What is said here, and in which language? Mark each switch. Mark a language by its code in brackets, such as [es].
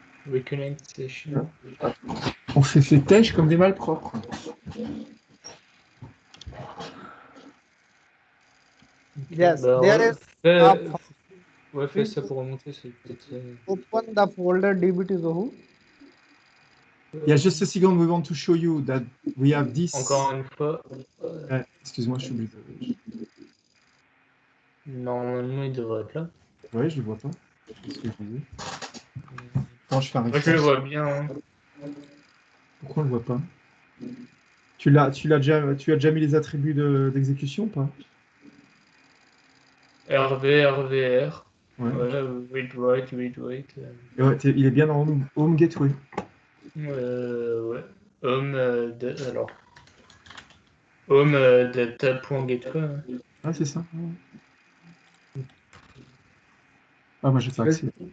[en] Reconnect session. [fr] On s'est fait têche comme des malpropres. [en] yes, Bah, there is a [fr] fais ça pour remonter, c'est peut-être. [en] open the folder db2zoho. Yeah, just a second, we want to show you that we have this. [fr] Encore une fois. Excuse-moi, je suis obligé de... Normalement, il devrait être là. Ouais, je le vois pas. C'est ce que je disais. Quand je fais un Moi, je le vois bien. Hein. pourquoi on le voit pas? Tu as déjà mis les attributs d'exécution ou pas? RV, RVR. Ouais. Ouais, [en] read write, read write. [fr] Et ouais, il est bien dans Home Gateway. Ouais. Home alors. Home data.gateway. Hein. Ah, c'est ça. Ah, moi, j'ai pas accès.